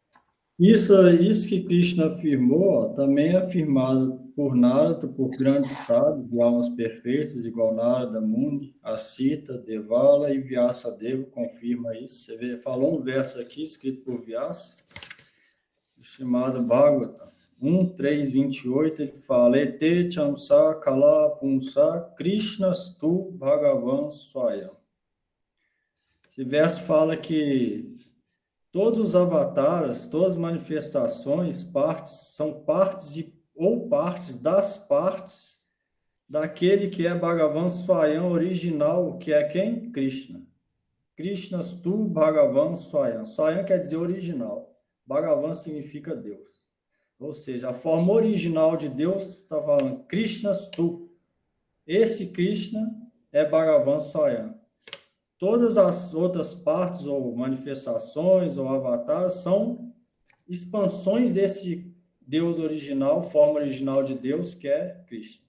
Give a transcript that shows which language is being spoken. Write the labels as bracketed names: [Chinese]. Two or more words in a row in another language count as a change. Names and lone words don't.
[Portuguese] Isso que Krishna afirmou também é afirmado por Narada, por grandes sábios de almas perfeitas, igual Narada, Muni, Asita, Devala e Vyasadeva, confirma isso. Você vê, falou um verso aqui, escrito por Vyasa, chamado Bhagavatam 1.3.28, ele fala: [Sanskrit] एते चांश कला पुंसः कृष्णस्तु भगवान् स्वयम्. [Portuguese] Esse verso fala que todos os avataras, todas as manifestações, são partes ou partes das partes daquele que é [Sanskrit] भगवान् स्वयम् [Portuguese] original, que é quem? Krishna. [Sanskrit] कृष्णस्तु भगवान् स्वयम्. [Portuguese] Swayam quer dizer original. Bhagavan significa Deus. Ou seja, a forma original de Deus está falando Krishnastu. Esse Krishna é [Sanskrit] भगवान् स्वयम्. [Portuguese] Todas as outras partes, ou manifestações, ou avatares, são expansões desse Deus original, forma original de Deus, que é Krishna.